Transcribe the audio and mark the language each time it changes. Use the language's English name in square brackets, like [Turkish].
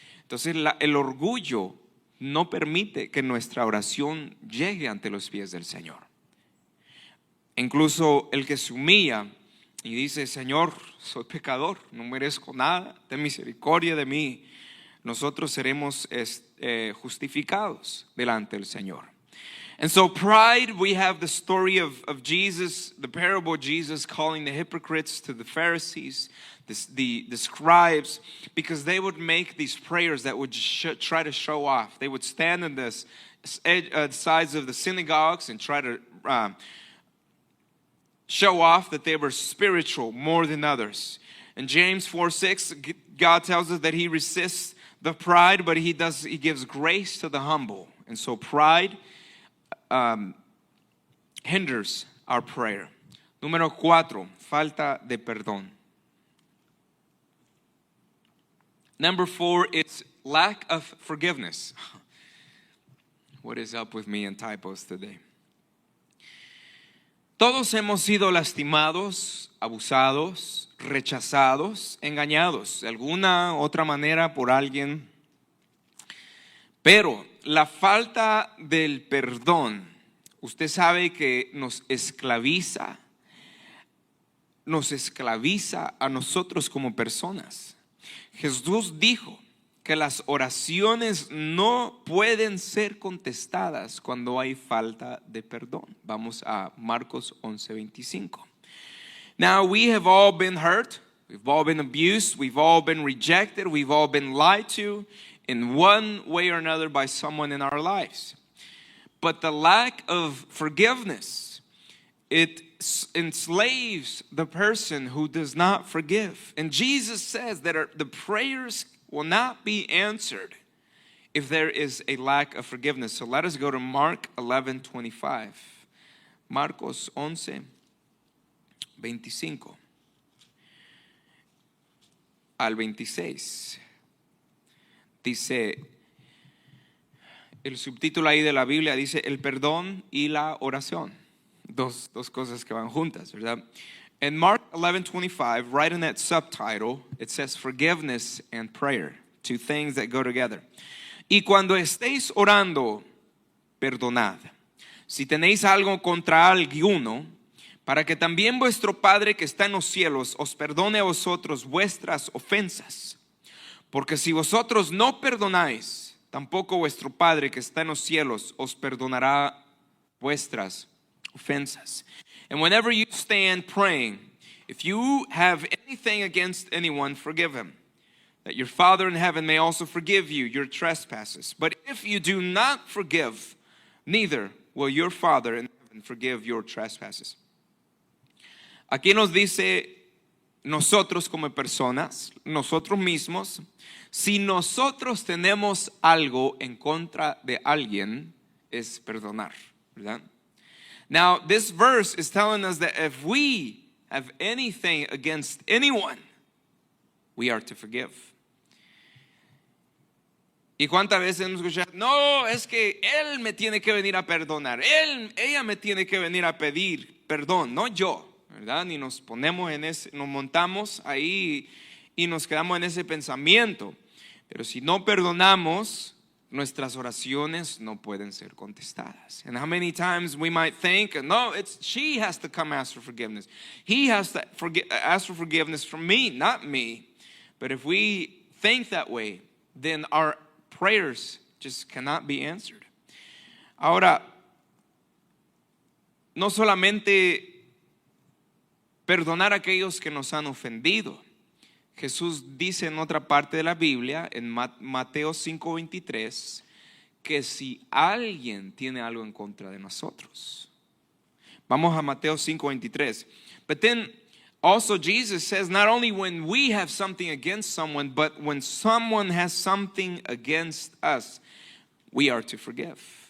[Spanish] Entonces el orgullo no permite que nuestra oración llegue ante los pies del Señor. Incluso el que se humilla y dice: Señor, soy pecador, no merezco nada, ten misericordia de mí, nosotros seremos justificados delante del Señor. [English] And so pride, we have the story of Jesus, the parable of Jesus calling the hypocrites to the Pharisees, the scribes, because they would make these prayers that would try to show off. They would stand on the sides of the synagogues and try to show off that they were spiritual more than others. In James 4:6, God tells us that He resists the pride, but He gives grace to the humble. And so pride hinders our prayer. [Spanish] Número 4, falta de perdón. [English] Number 4 is lack of forgiveness. What is up with me and typos today? [Spanish] Todos hemos sido lastimados, abusados, rechazados, engañados de alguna otra manera por alguien. Pero la falta del perdón, usted sabe que nos esclaviza a nosotros como personas. Jesús dijo que las oraciones no pueden ser contestadas cuando hay falta de perdón. Vamos a Marcos 11:25. [English] Now we have all been hurt, we've all been abused, we've all been rejected, we've all been lied to in one way or another by someone in our lives. But the lack of forgiveness, it enslaves the person who does not forgive. And Jesus says that the prayers will not be answered if there is a lack of forgiveness. So let us go to Mark 11:25. [Spanish] Marcos 11:25 al 26. Dice, el subtítulo ahí de la Biblia dice el perdón y la oración. Dos cosas que van juntas, ¿verdad? [English] In Mark 11:25, right in that subtitle, it says forgiveness and prayer, two things that go together. [Spanish] Y cuando estéis orando, perdonad, si tenéis algo contra alguno, para que también vuestro Padre que está en los cielos os perdone a vosotros vuestras ofensas. Porque si vosotros no perdonáis, tampoco vuestro Padre que está en los cielos os perdonará vuestras offenses. [English] And whenever you stand praying, if you have anything against anyone, forgive him, that your Father in heaven may also forgive you your trespasses. But if you do not forgive, neither will your Father in heaven forgive your trespasses. [Spanish] Aquí nos dice nosotros como personas, nosotros mismos, si nosotros tenemos algo en contra de alguien, es perdonar, ¿verdad? [English] Now, this verse is telling us that if we have anything against anyone, we are to forgive. [Spanish] ¿Y cuántas veces hemos escuchado? No, es que él me tiene que venir a perdonar. Ella me tiene que venir a pedir perdón, no yo, ¿verdad? Ni nos ponemos nos montamos ahí y nos quedamos en ese pensamiento. Pero si no perdonamos, nuestras oraciones no pueden ser contestadas. [English] And how many times we might think, no, she has to come ask for forgiveness. He has to ask for forgiveness from me, not me. But if we think that way, then our prayers just cannot be answered. [Spanish] Ahora, no solamente perdonar a aquellos que nos han ofendido. Jesús dice en otra parte de la Biblia, en Mateo 5:23, que si alguien tiene algo en contra de nosotros. Vamos a Mateo 5:23. [English] But then also Jesus says not only when we have something against someone, but when someone has something against us, we are to forgive.